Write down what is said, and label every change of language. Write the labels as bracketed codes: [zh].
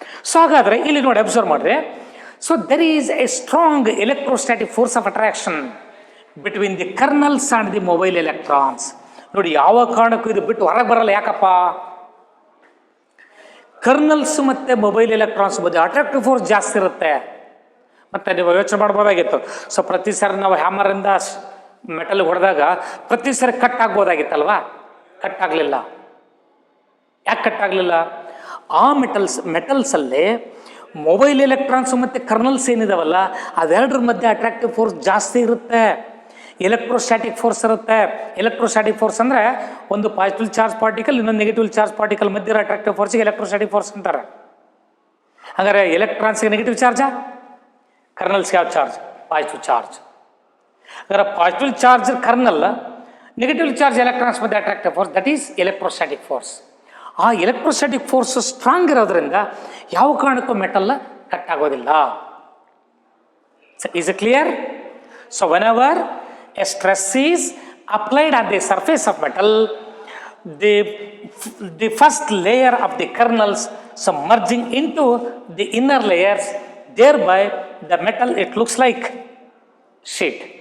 [kn] So ಹಾಗಾದ್ರೆ ಇಲ್ಲಿ ನೋಡಿ ಅಬ್ಸರ್ವ್ ಮಾಡ್ರಿ. [en] So there is a strong electrostatic force of attraction between the kernels and the mobile electrons. [kn] ನೋಡಿ ಯಾವ ಕಾರಣಕ್ಕೂ ಇದು ಬಿಟ್ಟು ಹೊರಗೆ ಬರಲ್ಲ. ಯಾಕಪ್ಪ? ಕರ್ನಲ್ಸ್ ಮತ್ತು ಮೊಬೈಲ್ ಎಲೆಕ್ಟ್ರಾನ್ಸ್ ಬಗ್ಗೆ ಅಟ್ರಾಕ್ಟಿವ್ ಫೋರ್ಸ್ ಜಾಸ್ತಿ ಇರುತ್ತೆ. ಮತ್ತು ನೀವು ಯೋಚನೆ ಮಾಡ್ಬೋದಾಗಿತ್ತು, ಸೊ ಪ್ರತಿ ಸರಿ ನಾವು ಹ್ಯಾಮರಿಂದ ಮೆಟಲ್ ಹೊಡೆದಾಗ ಪ್ರತಿ ಸರಿ ಕಟ್ ಆಗ್ಬೋದಾಗಿತ್ತಲ್ವಾ? ಕಟ್ ಆಗಲಿಲ್ಲ. ಯಾಕೆ ಕಟ್ ಆಗಲಿಲ್ಲ? ಆ ಮೆಟಲ್ಸಲ್ಲಿ ಮೊಬೈಲ್ ಎಲೆಕ್ಟ್ರಾನ್ಸ್ ಮತ್ತು ಕರ್ನಲ್ಸ್ ಏನಿದಾವಲ್ಲ ಅದೆರಡರ ಮಧ್ಯೆ ಅಟ್ರಾಕ್ಟಿವ್ ಫೋರ್ಸ್ ಜಾಸ್ತಿ ಇರುತ್ತೆ, ಎಲೆಕ್ಟ್ರೋಸ್ಟ್ಯಾಟಿಕ್ ಫೋರ್ಸ್ ಇರುತ್ತೆ. ಎಲೆಕ್ಟ್ರೋಸ್ಟ್ಯಾಟಿಕ್ ಫೋರ್ಸ್ ಅಂದರೆ ಒಂದು ಪಾಸಿಟಿವ್ ಚಾರ್ಜ್ ಪಾರ್ಟಿಕಲ್ ಇನ್ನೊಂದು ನೆಗೆಟಿವ್ ಚಾರ್ಜ್ ಪಾರ್ಟಿಕಲ್ ಮಧ್ಯೆ ಅಟ್ರಾಕ್ಟಿವ್ ಫೋರ್ಸಿಗೆ ಎಲೆಕ್ಟ್ರೋಸ್ಟ್ಯಾಟಿಕ್ ಫೋರ್ಸ್ ಅಂತಾರೆ. ಹಾಗಾದರೆ ಎಲೆಕ್ಟ್ರಾನ್ಸ್ಗೆ ನೆಗೆಟಿವ್ ಚಾರ್ಜಾ, ಕರ್ನಲ್ಸ್ಗೆ ಯಾವ ಚಾರ್ಜ್? Positive charge. ಹಾಗಾದ್ರೆ positive charge kernel, negative charge electrons ಮಧ್ಯೆ attractive force, [en] That is electrostatic force. [kn] ಆ ಎಲೆಕ್ಟ್ರೋಸ್ಟ್ಯಾಟಿಕ್ ಫೋರ್ಸ್ ಸ್ಟ್ರಾಂಗ್ ಇರೋದ್ರಿಂದ ಯಾವ ಕಾರಣಕ್ಕೂ ಮೆಟಲ್ ಕಟ್ ಆಗೋದಿಲ್ಲ. [en] Is it clear? So whenever a stress is applied on the surface of metal, the first layer of the kernels submerging into the inner layers, thereby the metal it looks like sheet.